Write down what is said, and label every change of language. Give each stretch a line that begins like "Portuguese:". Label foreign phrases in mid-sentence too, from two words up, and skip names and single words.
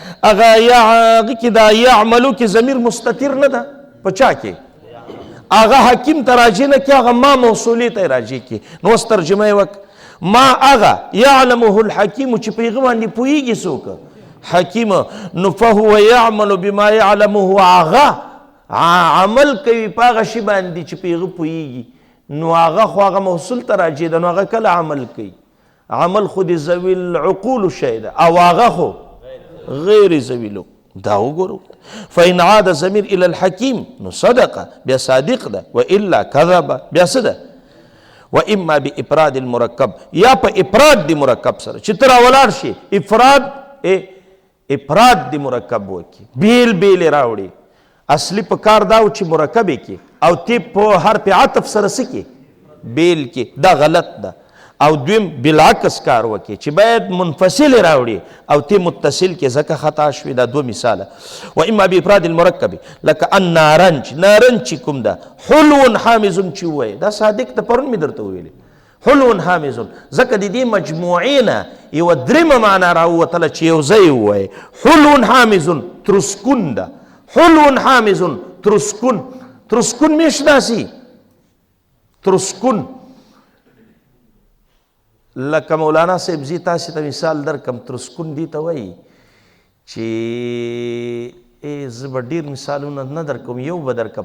Pashto: هغه کې دا یعملو کې ضمیر مستتر نه ده په چا کې هغه حکیم ته راجع نه کړي هغه ما موصولې ته یې راجع کړي نو اوس ترجمه یې وکړه ما هغه یعلمه الحکیم چې په هغه باندې پوهیږي څوک حکیم نو
Arabic: فهو یعمل بما یعلمه
Pashto: هغه عمل کوي په هغه شي باندې چې په هغه پوهیږي نو هغه خو هغه موصول ته راجع ده نو هغه کله عمل کوي عمل خو د
Arabic: ذوي العقول
Pashto: شی ده او هغه خو غیر ذوي دا وګورو
Arabic: فإن عاد ضمیر الى الحکیم
Pashto: نو صدق بیا صادق ده والا کذب بیا څه ده
Arabic: واما بافراد المرکب
Pashto: یا په افراد د مرکب سره چې ته راولاړ شي افراد د مرکب وکړي بیل بیل راوړي اصلي په کار دا و چې مرکب یې کې او تی په حرف عطف سره څه کې بیل کې دا غلط ده او دویم بالعکس کار وکړي چې باید منفصل راوړي او تی متصل کې ځکه خطا شوي دا 2 مثاله
Arabic: و اما بافراد
Pashto: المرکب لکه النارنج نارنج چې کوم ده
Arabic: حلو حامض
Pashto: چې ووایي دا صادق ته پرون مې درته ویلې
Arabic: حلو حامض
Pashto: ځکه د دې مجموعې نه یوه درېمه معنا راووتله چې یو ځای ووایي
Arabic: حلو حامض
Pashto: ترسکون ده حلو حامض ترسکون ترسکون مې شناسي ترسکون لکه مولانا صاحب زی تاسې ته مثال درکم ترسکون دې ته وایي چې زه به ډېر مثالونه نه درکوم، یو به درکم.